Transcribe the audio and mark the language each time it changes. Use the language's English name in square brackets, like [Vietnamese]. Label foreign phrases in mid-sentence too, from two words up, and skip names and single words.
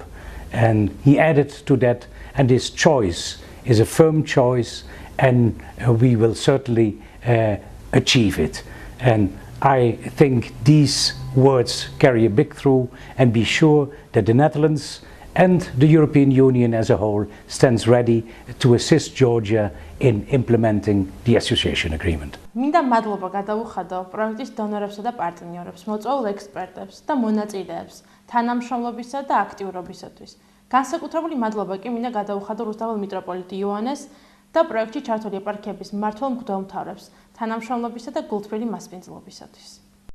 [English] And he added to that, and this choice is a firm choice, and we will certainly achieve it. And I think these words carry a big through, and be sure that the Netherlands and the European Union as a whole stands ready to assist Georgia in implementing the association agreement. [Georgian] მინდა მადლობა გადაუხადო პროექტის დონორებსა და პარტნიორებს, მოწვეულ ექსპერტებს და მონაწილეებს თანამშრომლობისა და აქტიურობისათვის. განსაკუთრებული მადლობა კი მინდა გადაუხადო რუსთაველ მიტროპოლიტ იოანეს და პროექტში ჩართული ეპარქიების მმართველ მღვდელმთავრებს თანამშრომლობისა და გულთბილი მასპინძლობისათვის.